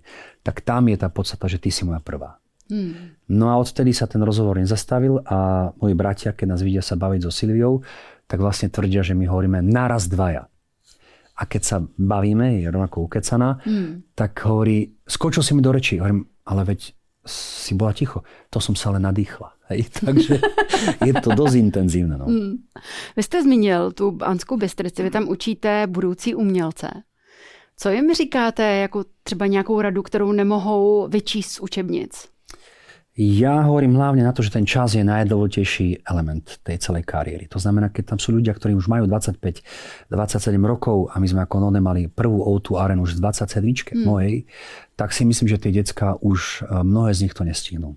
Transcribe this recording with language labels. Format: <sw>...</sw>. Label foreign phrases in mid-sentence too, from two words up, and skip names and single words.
<sk>Tak tam je tá podstata, že ty si moja prvá. No a odtedy sa ten rozhovor nezastavil a moji bratia, keď nás vidia sa baviť so Silviou, tak vlastne tvrdia, že my hovoríme naraz 2. A keď sa bavíme, je rovnako ukecaná, tak hovorí, skočil si mi do rečí. Hovorím, ale veď si bola ticho. To som sa ale nadýchla. Hej? Takže je to dosť intenzívne. No.</sk> <cs>Vy jste zmínil tu Banskou Bystrici, vy tam učíte budoucí umělce. Co jim říkáte jako třeba nějakou radu, kterou nemohou vyčíst z učebnic?</cs> <sk>Ja hovorím hlavne na to, že ten čas je najdôležitejší element tej celej kariéry. To znamená, keď tam sú ľudia, ktorí už majú 25-27 rokov a my sme ako None mali prvú O2 Arenu už v 27 mojej, tak si myslím, že tie decká už mnohé z nich to nestihnú.</sk>